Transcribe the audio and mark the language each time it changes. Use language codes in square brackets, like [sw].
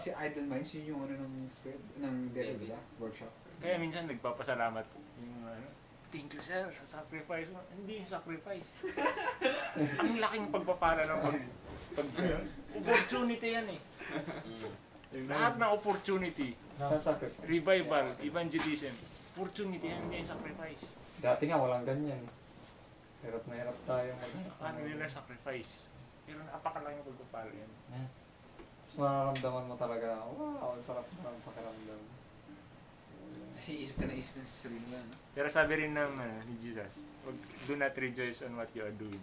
[tl] Kasi [en] idle minds, [tl] yun yung ano ng spirit, ng devil, di ba? [en] Workshop. [tl] Kaya minsan nagpapasalamat yung ano, [en] thank you sir [tl] sa sacrifice mo. Hindi yung sacrifice. Ang laking pagpapala ng pag opportunity yan eh. Lahat ng opportunity, Sa sacrifice. revival, evangelism, opportunity yan, hindi yung sacrifice. Dati nga walang ganyan. Hirap na hirap tayo Ano nila sacrifice? Pero napakalaki yung pagpapala yan. Tapos mararamdaman mo talaga, wow, ang sarap na ng pakiramdam. Kasi isip ka sa sarili mo yan. No? Pero sabi rin ng ni Jesus, [en] do not rejoice on what you are doing.